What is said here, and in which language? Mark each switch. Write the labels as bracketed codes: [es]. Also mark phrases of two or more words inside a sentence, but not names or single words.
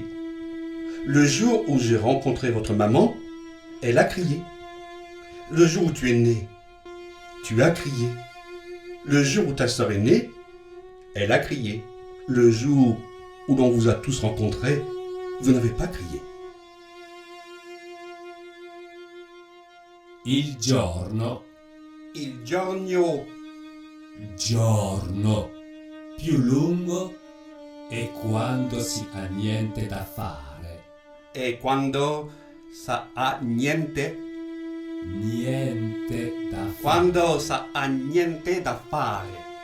[fr] Le jour où j'ai rencontré votre maman, elle a crié. Le jour où tu es né, tu as crié. Le jour où ta sœur est née, elle a crié. Le jour où l'on vous a tous rencontrés, vous n'avez pas crié. [it] Il giorno più lungo è quando si ha niente da fare. E quando sa ha niente, quando sa ha niente da fare,